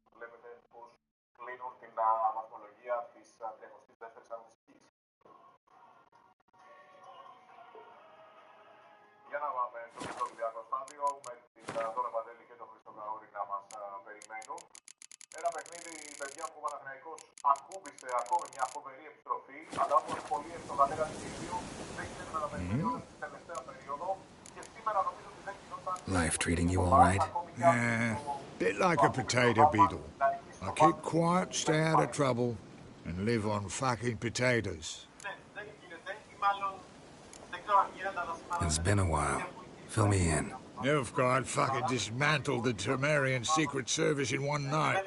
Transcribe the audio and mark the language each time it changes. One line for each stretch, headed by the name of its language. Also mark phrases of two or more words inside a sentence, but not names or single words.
Greek: Για να πάμε στο Μητροπηδιακό στάδιο με την Δόνα Παντέλη και τον Χρήστο Καούρη να μας περιμένουν. Ένα παιχνίδι, παιδιά, που ο Παναθηναϊκός ακούμπησε ακόμη μια φοβερή επιστροφή, αλλά όπως πολύ εύκολα λέγανε και οι δύο, δεν γίνεται να περιμένει στην τελευταία περίοδο και σήμερα νομίζω ότι δεν γινόταν.
English: Life treating you all right? Bit like a potato beetle. I keep quiet, stay out of trouble, and live on fucking potatoes. It's been a while. Fill me in. Nilfgaard fucking dismantled the Temerian Secret Service in one night.